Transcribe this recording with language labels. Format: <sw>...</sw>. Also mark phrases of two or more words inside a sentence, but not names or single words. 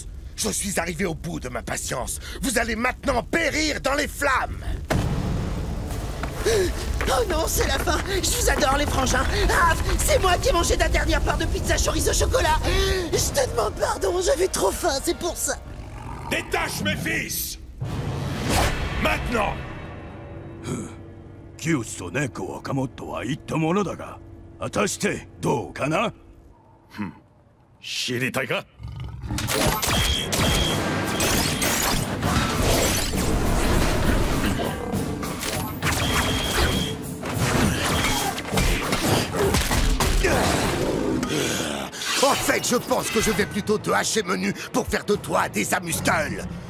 <fr>Je suis arrivé au bout de ma patience. Vous allez maintenant périr dans les flammes. Oh non, c'est la fin. Je vous adore, les frangins. Raph, c'est moi qui ai mangé ta dernière part de pizza chorizo chocolat. Je te demande pardon, j'avais trop faim, c'est pour ça. Détache mes fils! Maintenant!</fr> <ja>キウツとネコ若モットは言ったものだが、果たしてどうかな？知りたいか？</ja> <fr>En fait, je pense que je vais plutôt te hacher menu pour faire de toi des amuse-gueules.</fr>